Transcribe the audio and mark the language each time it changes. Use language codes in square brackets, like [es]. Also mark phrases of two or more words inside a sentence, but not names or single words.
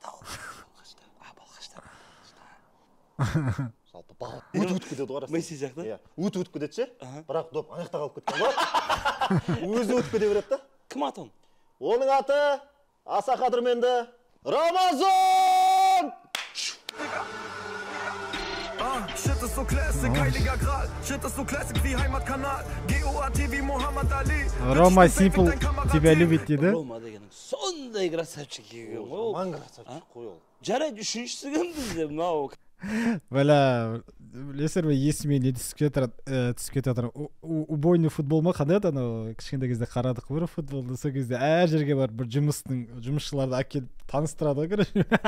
[kk] Жалпы бал. Өт-өткі деді ғой. Месси сияқты? Өт-өткі деді ше, бірақ доп аяқта қалып кеткен ғой. Өзі өткі де береді да. Кім аты оның? Оның аты аса қадірменді Рамазан! [de] Shit ist so classic, heiliger Gral. Shit ist so classic wie Heimatkanal. GOAT wie Muhammad Ali. [kk] Рома Симпл [ru] тебя любит [kk] дейді. Рома дегенің сондай красавчик екен ғой. Жаман красавчик қой ол. Жарайды, үшіншісі кім бізде мынау? Бәлә, білесіздер ме, есіме не түсіп кетіп жатыр. [ru] Убойный футбол [kk] ма қандай еді анау? Кішкентай кезде қарадық бір футболды. Сол кезде әр жерге барып бір жұмысшыларды әкеліп таныстырады ғой, короче.